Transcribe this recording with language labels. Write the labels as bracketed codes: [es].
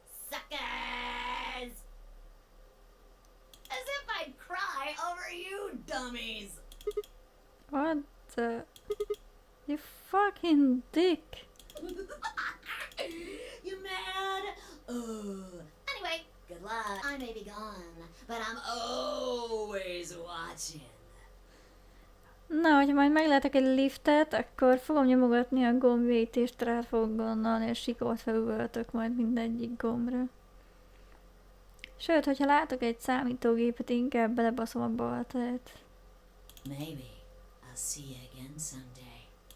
[en] Suckers! As if I'd cry over you dummies. What the... fucking dick. You mad? Anyway, good luck. I may be gone, but I'm always watching. [hu] Na, hogyha majd meglátok egy liftet, akkor fogom nyomogatni a gombjait, és rá fogok gondolni, és sikort felüvöltök majd mindegyik gombra. Sőt, hogyha látok egy számítógépet, inkább belebaszom a baltát. [en] Maybe I'll see you again someday.